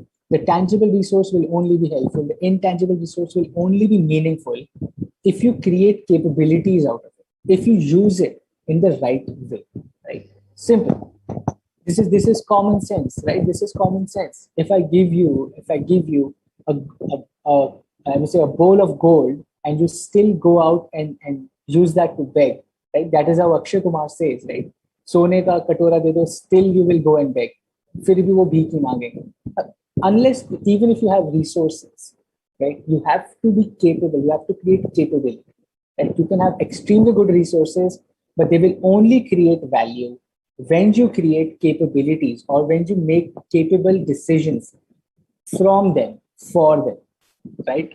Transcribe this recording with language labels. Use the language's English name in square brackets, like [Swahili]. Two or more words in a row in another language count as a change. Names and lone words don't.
[English] The tangible resource will only be helpful. The intangible resource will only be meaningful if you create capabilities out of it, if you use it in the right way, right? Simple. This is common sense, right? This is common sense. If I give you a, a I would say a bowl of gold, and you still go out and use that to beg, right? That is how Akshay Kumar says, right? [Hindi] सोने का कटोरा दे दो, [English] still you will go and beg. [Hindi] फिर भी वो भीख ही मांगेंगे. [English] Unless, even if you have resources, right? You have to be capable. You have to create capability. Right? You can have extremely good resources, but they will only create value when you create capabilities or when you make capable decisions from them, for them, right?